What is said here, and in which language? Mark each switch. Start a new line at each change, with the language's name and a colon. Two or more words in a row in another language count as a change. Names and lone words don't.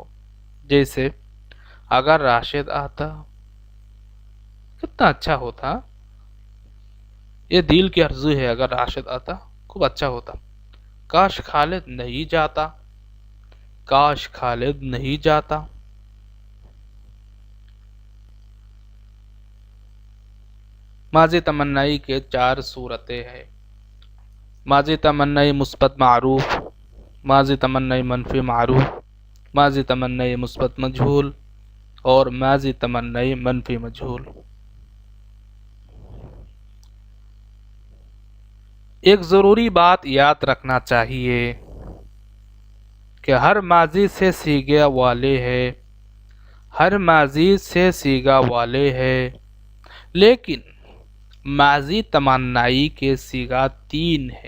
Urdu: جیسے اگر راشد آتا کتنا اچھا ہوتا، یہ دل کی آرزو ہے، اگر راشد آتا خوب اچھا ہوتا۔ کاش خالد نہیں جاتا، کاش خالد نہیں جاتا۔ ماضی تمنی کے 4 صورتیں ہیں: ماضی تمنی مثبت معروف، ماضی تمنی منفی معروف، ماضی تمنی مثبت مجہول اور ماضی تمنی منفی مجہول۔ ایک ضروری بات یاد رکھنا چاہیے کہ ہر ماضی سے صیغے والے ہیں، ہر ماضی سے صیغہ والے ہیں، لیکن ماضی تمنی کے صیغہ 3 ہے۔